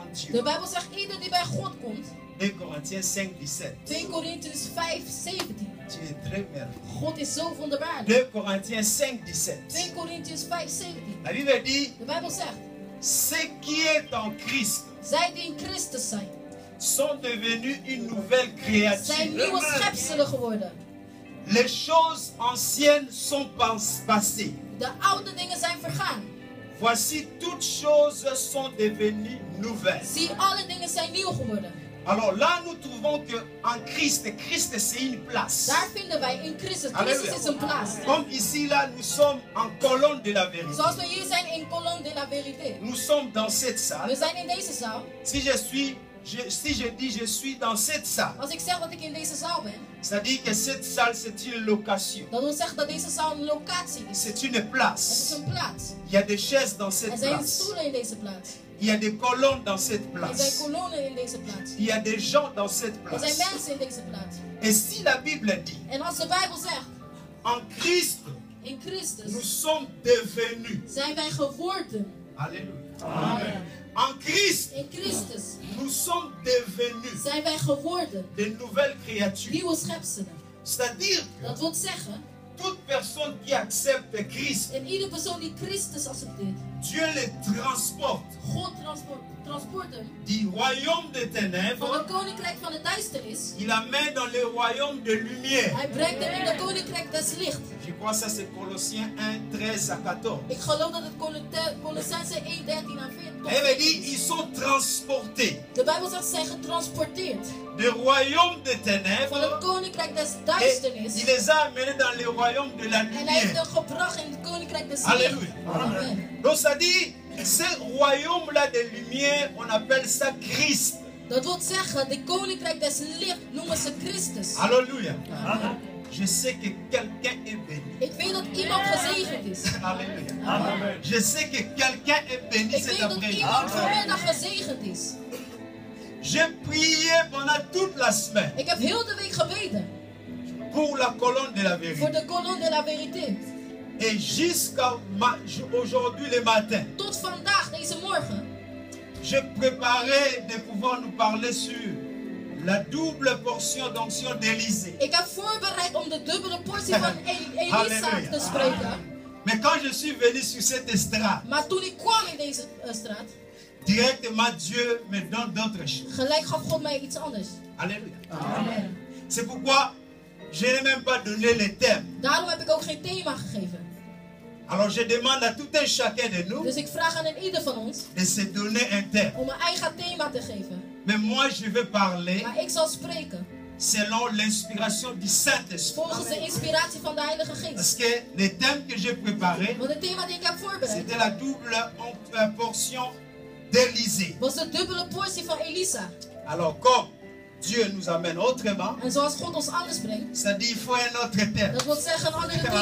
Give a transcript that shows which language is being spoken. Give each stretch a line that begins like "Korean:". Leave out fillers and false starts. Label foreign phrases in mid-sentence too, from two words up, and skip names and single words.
French: De Dieu.
Dutch: Bijbel zegt, ieder die bij God komt,
French: 2 Corinthiens 5:17.
Dutch: 2 Korintiërs 5, 17.
French: Tu es très merveilleux.
Dutch: God is zo wonderbaarlijk.
French: 2 Corinthiens 5:17.
Dutch: 2 Korintiërs 5, 17.
French: La Bible dit,
Dutch: De Bijbel zegt,
French: ceux qui est en Christ
Dutch: zij die in Christus zijn,
French: sont devenus une nouvelle
Dutch: zijn nieuwe
French: créature.
Dutch: schepselen geworden.
French: Les choses anciennes sont passées.
Dutch: De oude dingen zijn vergaan.
French: Voici, toutes choses sont devenues nouvelles.
Dutch: Zie, alle dingen zijn nieuw geworden.
French: Alors là, nous trouvons que en Christ, Christ c'est une place.
Dutch: Daar vinden wij in Christus.
French: Alléluia.
Dutch: Christus is een plaats.
French: Comme ici, là, nous sommes en colonne de la vérité.
Dutch: Zoals we hier zijn in Colonne de la Vérité.
French: Nous sommes dans cette
Dutch: We
French: salle.
Dutch: zijn in deze zaal.
French: Si je dis je suis dans cette salle,
Dutch: Als ik zeg dat ik in deze zaal ben,
French: c'est-à-dire que cette salle, c'est une location.
Dutch: dat wil zeggen dat deze zaal een locatie is.
French: C'est une
Dutch: Het is
French: place.
Dutch: een plaats.
French: Il y a des chaises dans
Dutch: Er
French: cette
Dutch: zijn
French: place.
Dutch: stoelen in deze plaats.
French: Il y a des colonnes dans cette
Dutch: Er zijn
French: place.
Dutch: kolonnen in deze plaats.
French: Il y a des gens dans cette
Dutch: Er zijn
French: place.
Dutch: mensen in deze plaats.
French: Et si la Bible dit,
Dutch: En als de Bijbel zegt,
French: en Christ,
Dutch: in
French: nous
Dutch: Christus
French: sommes devenus.
Dutch: zijn wij geworden.
French: Alléluia. Amen. En Christ,
Dutch: In Christus
French: nous sommes devenus
Dutch: zijn wij geworden.
French: de nouvelles créatures.
Dutch: Nieuwe schepselen.
French: C'est-à-dire
Dutch: Dat
French: que
Dutch: wil zeggen,
French: toute personne qui accepte Christ,
Dutch: en iedere persoon die Christus accepteert,
French: Dieu les transporte
Dutch: God transport hem
French: du royaume des
Dutch: van
French: ténèbres,
Dutch: het koninkrijk van de duisternis.
French: il l'amène dans le royaume de lumière.
Dutch: Hij brengt hem in het koninkrijk des licht.
French: Je crois que ça c'est Colossiens 1, 13 à 14.
Dutch: Ik geloof dat het Colossense 1, 13 à 14
French: La Bible dit, ils sont transportés
Dutch: De Bijbel zegt, ze zijn getransporteerd
French: du royaume des
Dutch: van het
French: ténèbres
Dutch: koninkrijk des
French: et
Dutch: duisternis.
French: il les a amenés dans le royaume de la
Dutch: En hij heeft
French: lumière.
Dutch: hem gebracht in het koninkrijk des licht.
French: Alléluia. Amen. Donc ça dit, ce royaume-là de lumière, on appelle ça Christ.
Dutch: Dat wil zeggen, de koninkrijk des licht noemen ze Christus.
French: Alléluia. Amen. Je sais que quelqu'un est béni.
Dutch: Ik weet dat iemand gezegend is.
French: Alléluia. Amen. Je sais que quelqu'un est béni
Dutch: Ik
French: cet
Dutch: weet dat
French: après-midi.
Dutch: iemand vanmiddag gezegend is.
French: J'ai prié pendant toute la semaine
Dutch: Ik heb heel de week gebeden
French: pour la colonne de la
Dutch: voor
French: vérité.
Dutch: de Colonne de la Vérité.
French: Et jusqu'à aujourd'hui le matin,
Dutch: Tot vandaag, deze morgen,
French: j'ai préparé de pouvoir nous parler sur la double portion d'onction d'Élysée.
Dutch: ik heb voorbereid om de dubbele portie van Elisa Halleluja. te spreken.
French: Mais quand je suis venu sur cette estrade,
Dutch: Maar toen ik kwam in deze straat,
French: directement Dieu me donne d'autres choses.
Dutch: gelijk gaf God mij iets anders.
French: Alléluia. Amen. C'est pourquoi je n'ai même pas donné les thèmes.
Dutch: Daarom heb ik ook geen thema gegeven.
French: Alors je demande à tout un chacun de nous
Dutch: Dus ik vraag aan ieder van ons
French: de se donner un thème.
Dutch: om een eigen thema te geven.
French: Mais moi je vais parler
Dutch: Maar ik zal spreken
French: selon l'inspiration du Saint-Esprit.
Dutch: volgens de inspiratie van de Heilige
French: Parce
Dutch: Geest.
French: que les thèmes que j'ai préparés,
Dutch: Want het thema die ik heb voorbereid
French: c'était la double portion d'Élysée.
Dutch: was de dubbele portie van Elisa.
French: Alors comme Dieu nous amène autrement,
Dutch: En zoals God ons anders brengt,
French: c'est-à-dire il faut un autre thème.
Dutch: dat wil zeggen een andere thema.